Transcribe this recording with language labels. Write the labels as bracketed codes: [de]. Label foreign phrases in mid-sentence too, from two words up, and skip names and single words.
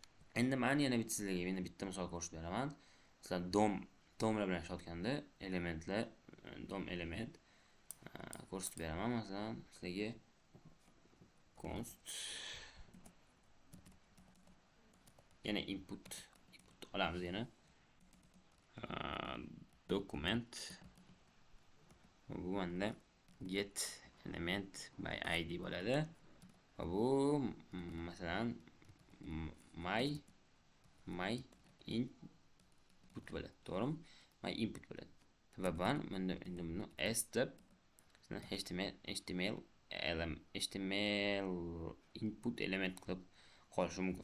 [uz] Endi men yana sizlarga yana bitta misol ko'rsatib beraman. Sizlar domlar bilan ishlayotganda elementlar, [en] dom element [uz] ko'rsatib beraman. Masalan, sizlarga const yana input olamiz yana. Document bu menda [en] get element by id [uz] bo'ladi. Va bu masalan [en] my input [uz] bo'ladi, to'g'rimi? [en] My input [uz] bo'ladi. Va men endi buni s deb [en] html input element [uz] qilib qolishi mumkin.